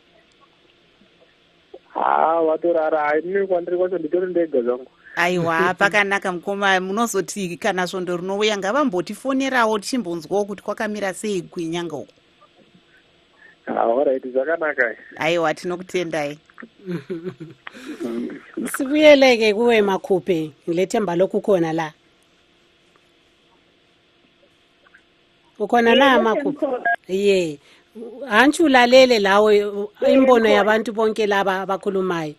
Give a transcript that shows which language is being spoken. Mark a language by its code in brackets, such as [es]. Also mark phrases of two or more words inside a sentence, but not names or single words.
[sn] Vatorara haini kwandiri kwacho nditori ndega zvangu. Aiwa, pakanaka mukoma. Munozoti kana svondo rinouya ngavambotifonerawo tichimbonzwawo kuti kwakamira sei kwenyanga uko. Alright, zvakanaka. Aiwa, tinokutendai. [nd] Sibuyeleke kuwe Makhupe, ngilethemba lokukhona la. Ukhona na Makhupe? Ye. Hanchu ulalele lawe imbono yabantu bonke laba abakhulumayo.